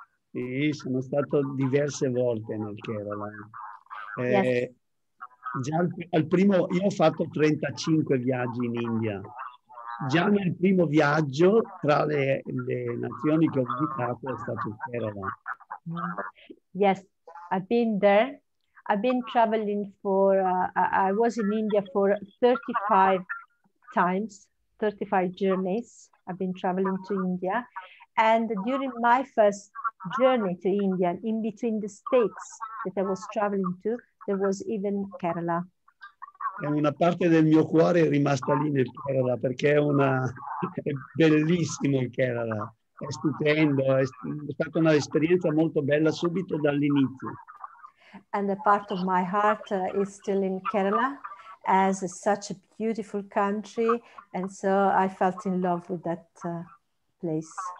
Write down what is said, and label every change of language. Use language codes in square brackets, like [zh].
[it] Sì, sono stato diverse volte nel Kerala. [en] Yes. [it] Già al primo, io ho fatto 35 viaggi in India. Già nel primo viaggio, tra le nazioni che ho visitato, è stato il Kerala. [en] Yes, I've been there. I've been traveling I was in India for 35 times, 35 journeys. I've been traveling to India. And during my first journey to India, in between the states that I was traveling to, there was even Kerala. [it] E una parte del mio cuore è rimasta lì nel Kerala, perché è bellissimo il Kerala, è stupendo, è stata un'esperienza molto bella subito dall'inizio. [en] And a part of my heart is still in Kerala, as such a beautiful country, and so I felt in love with that place.